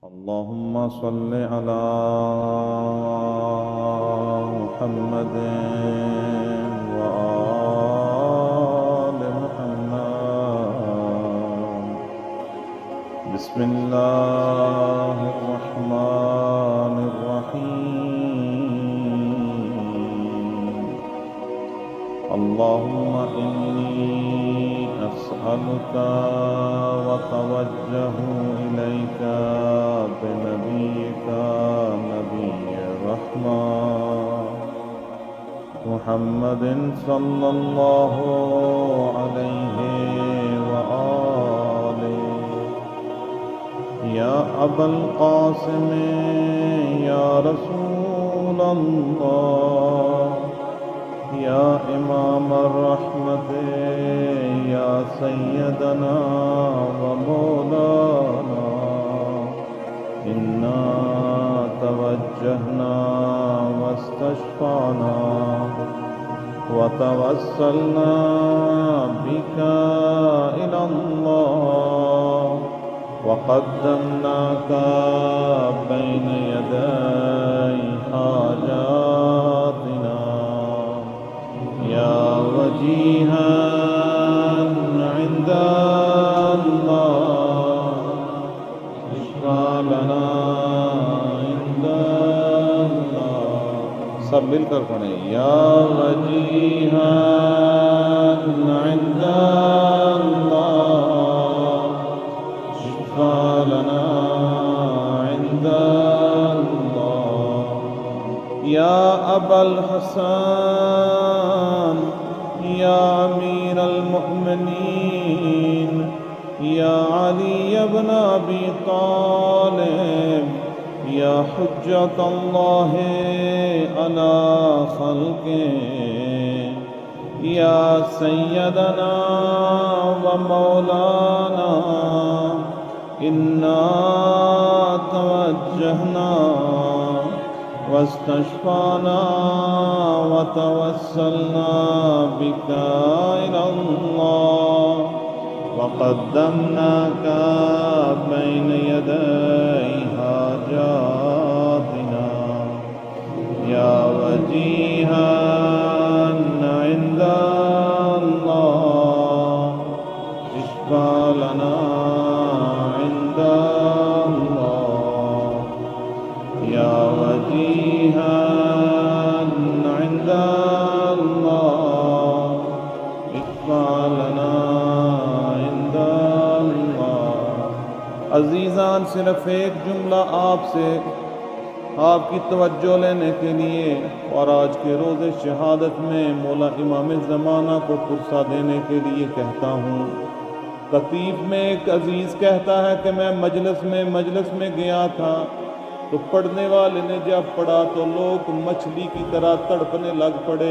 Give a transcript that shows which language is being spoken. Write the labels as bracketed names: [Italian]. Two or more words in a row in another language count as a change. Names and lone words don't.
[Arabic] اللهم صل على محمد وآل محمد. بسم الله الرحمن الرحيم. اللهم إني أسألك وأتوجه إليك بنبيك نبي الرحمة محمد صلى الله عليه وآله. يا أبا القاسم يا رسول الله يا إمام الرحمة يا سيدنا ومولانا, إنا توجهنا واستشفعنا وتوسلنا بك إلى الله وقدمناك بين يدي حاجاتنا يا وجيها عند الله اشفع لنا عند الله. [Urdu] سب مل کر پڑھیں. [Arabic] يا وجيها عند الله اشفع لنا عند الله. يا أبا الحسن يا أمير المؤمنين يا علي بن أبي طالب يا حجة الله على خلقه يا سيدنا ومولانا، إنا توجهنا واستشفعنا وتوسلنا بك إلى الله وقدمناك بين يدي حاجاتنا يا وجيها عند الله اشفع لنا عند الله يا وجيها عند الله اشفع لنا عند الله. [Urdu] عزیزان، صرف ایک جملہ آپ سے آپ کی توجہ لینے کے لیے اور آج کے روزِ شہادت میں مولا امامِ زمانہ کو پرسہ دینے کے لیے کہتا ہوں. قطیف میں ایک عزیز کہتا ہے کہ میں مجلس میں گیا تھا تو پڑھنے والے نے جب پڑھا تو لوگ مچھلی کی طرح تڑپنے لگ پڑے.